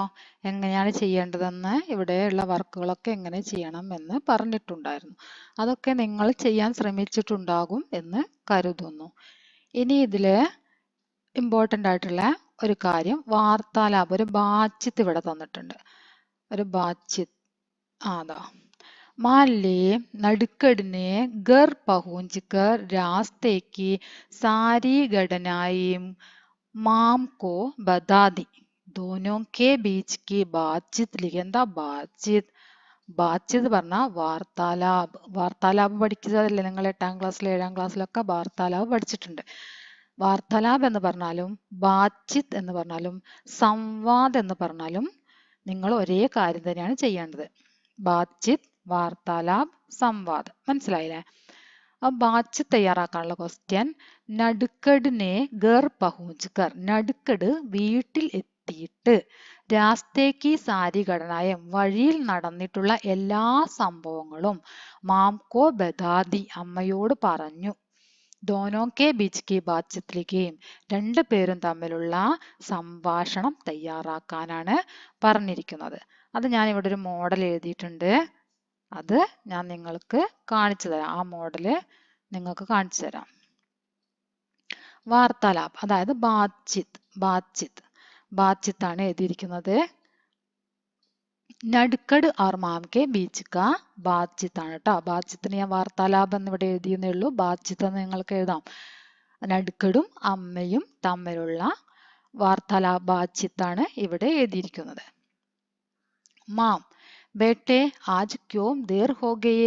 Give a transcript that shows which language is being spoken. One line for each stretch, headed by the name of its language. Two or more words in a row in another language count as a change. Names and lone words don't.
Malayalam: എങ്ങനെയാണ് ചെയ്യേണ്ടതെന്ന്, ഇവിടെയുള്ള വർക്കുകളൊക്കെ എങ്ങനെ ചെയ്യണം എന്ന് പറഞ്ഞിട്ടുണ്ടായിരുന്നു. അതൊക്കെ നിങ്ങൾ ചെയ്യാൻ ശ്രമിച്ചിട്ടുണ്ടാകും എന്ന് കരുതുന്നു. ഇനി ഇതിൽ ഇമ്പോർട്ടൻ്റ് ആയിട്ടുള്ള ഒരു കാര്യം, വാർത്താലാപം. ഒരു ബാച്ചിത്ത് ഇവിടെ തന്നിട്ടുണ്ട്. ഒരു ബാച്ചിത്ത് അതാ.
Hindi: मान ले नडकड़ ने घर पहुंचकर रास्ते की सारी घटनाएं माम को बता दी. दोनों के बीच की बातचीत लिखे.
Malayalam: എന്താ ബാത്ചീത്ത്? ബാത്ചീത്ത് പറഞ്ഞാൽ വാർത്താലാപ്. വാർത്താലാപ് പഠിച്ചതല്ലേ നിങ്ങൾ 8ാം ക്ലാസ്സിലും 7ാം ക്ലാസ്സിലൊക്കെ വാർത്താലാപ് പഠിച്ചിട്ടുണ്ട്. വാർത്താലാപ് എന്ന് പറഞ്ഞാലും ബാത്ചീത്ത് എന്ന് പറഞ്ഞാലും സംവാദ് എന്ന് പറഞ്ഞാലും നിങ്ങൾ ഒരേ കാര്യം തന്നെയാണ് ചെയ്യേണ്ടത്. ബാത്ചീത്ത്, വാർത്താലാപ്, സംവാദ്. മനസ്സിലായില്ലേ?
Hindi: अब बातचीत
Malayalam: തയ്യാറാക്കാനുള്ള ക്വസ്റ്റ്യൻ, നടുക്കടിനെ
Hindi: घर पहुंच कर.
Malayalam: നടുക്കട് വീട്ടിൽ എത്തിയിട്ട്,
Hindi: रास्ते की सारी घटनाएं
Malayalam: വഴിയിൽ നടന്നിട്ടുള്ള എല്ലാ സംഭവങ്ങളും
Hindi: माम को बता दी
Malayalam: അമ്മയോട് പറഞ്ഞു.
Hindi: दोनों के बीच की बातचीत लिखें.
Malayalam: രണ്ടു പേരും തമ്മിലുള്ള സംഭാഷണം തയ്യാറാക്കാനാണ് പറഞ്ഞിരിക്കുന്നത്. അത് ഞാൻ ഇവിടെ ഒരു മോഡൽ എഴുതിയിട്ടുണ്ട്. അത് ഞാൻ നിങ്ങൾക്ക് കാണിച്ചു തരാം. ആ മോഡല് നിങ്ങൾക്ക് കാണിച്ചു തരാം. വാർത്താലാപ് അതായത് ബാത്ചീത്ത്. ബാത്ചീത്ത് ആണ് എഴുതിയിരിക്കുന്നത്. നടുക്കട്
Hindi: और माम के बीच का
Malayalam: ബാത്ചീത്ത് ആണ് കേട്ടോ. ബാത്ചീത്തിന് ഞാൻ വാർത്താലാപ് എന്ന് ഇവിടെ എഴുതിയെന്നേ ഉള്ളൂ. ബാത്ചീത്ത് എന്ന് നിങ്ങൾക്ക് എഴുതാം. നടുക്കടും അമ്മയും തമ്മിലുള്ള വാർത്താലാപ് ബാത്ചീത്താണ് ഇവിടെ എഴുതിയിരിക്കുന്നത്.
Hindi: माम बेटे आज क्यों देर हो गए.